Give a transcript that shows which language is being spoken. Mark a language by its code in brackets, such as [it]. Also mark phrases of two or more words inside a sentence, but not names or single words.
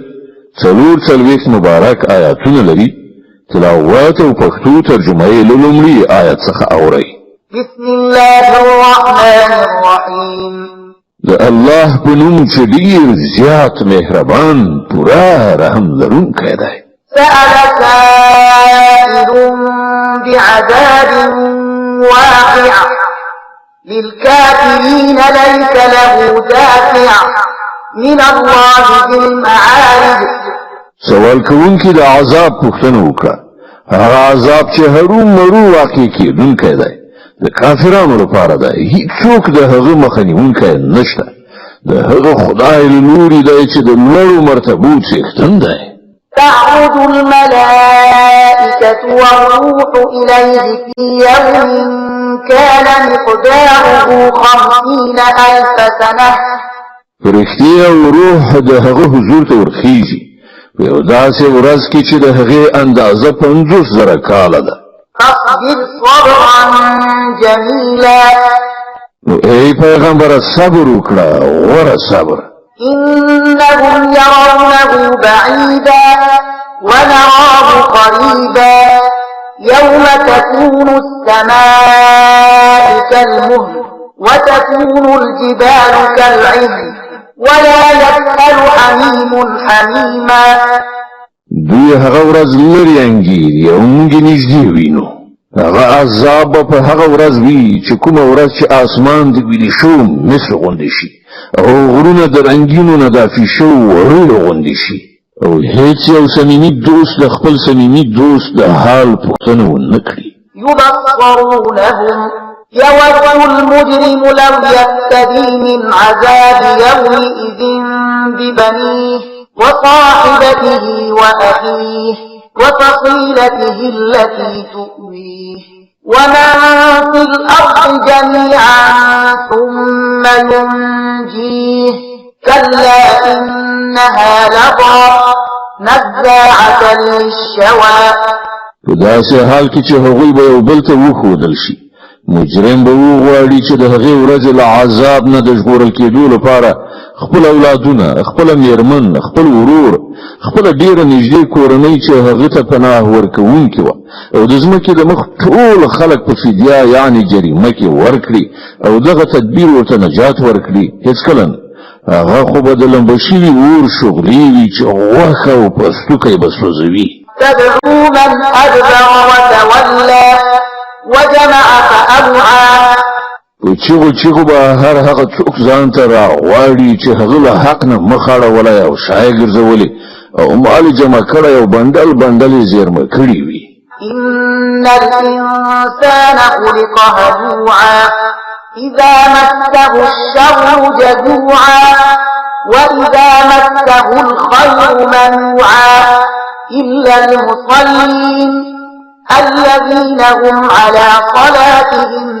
[ps] څلوېښت مبارک آیاتونه لري. تلاوت او پښتو ترجمه یې لومړی آیت څخه اورئ. [ar] بسم الله الرحمن الرحیم. [ps] د الله په نوم چې ډیر زیات مهربان پورا رحم لرونکی دی. [ar] سأل سائل بعذاب واقع للكافرين ليس له دافع من الله ذي المعارج. [ps] سوال کوونکی د عذاب پوښتنه وکړه. هغه عذاب چې هرو مرو واقع کیدونکی دی د کافرانو لپاره دی. هیڅوک د هغه مخه نیونکی نشته. د هغه خدای له لوري دی چې د لوړو مرتبو څښتن دی. [ar] تعرج الملائكة والروح إليه في يوم كان مقداره 50,000 سنة. [ps] فرشتي او روح د هغه حضور ته ورخیږي په یو داسې ورځ کې چې د هغې اندازه 50,000 کاله ده. [ar] فاصبر صبرا جميلا. [ps] ای پیغمبر صبر وکړه غوره صبر. [ar] إنهم يرونه بعيدا ونراه قريبا يوم تكون السماء كالمهل وتكون الجبال كالعهن ولا يسأل حميم حميما. [ps] دوی هغه ورځ لري انګیري او موږ نږدې وینو. هغه عذاب په هغه ورځ وي چې کومه ورځ چې اسمان د ویلې شو مثل غونډې شي او غرونه د رنګینو نه دافي شو ورو غونډې شي او هیڅ یو صمیمي دوست د خپل صمیمي دوست د حال پوښتنه ونه کړي. [ar] يبصرونهم يود المجرم لو يفتدي من عذاب يومئذ ببنيه وصاحبته وأخيه وفصيلته التي تؤويه ومن في الأرض جميعا ثم ينجيه كلا إنها لظى نزاعة للشوى. [ps] په داسې حال کې چې هغوی به یو بل ته وښودل شي مجرم به وغواړي چې د هغې ورځې له عذاب نه د ژغورل کېدو لپاره خپل اولادونه خپل میرمن خپل ورور خپل ډیره نږدې کورنۍ چې هغه ته پناه ورکوونکې وه او د ځمکې د مخ ټول خلک په فدیه یعنې جریمه کې ورکړي او دغه تدبیر ورته نجات ورکړي هېڅکله نه. هغه خو به د لمبه شوي اور شغلې وي چې غوښه او پوستکی به سوځوي. [ar] تدعو من أدبر وتولى وجمع فأوعى. [ps] په چیغو به هر هغه څوک ځان ته راغواړي چې هغه له حق نه مخ اړولی او شای ګرځولی او مال جمع کړی او بندل یې زیرمه کړي وي. [ar] إن الإنسان خلق هلوعا إذا مسه الشر جزوعا وإذا مسه الخير منوعا إلا المصلين الذين هم على صلاتهم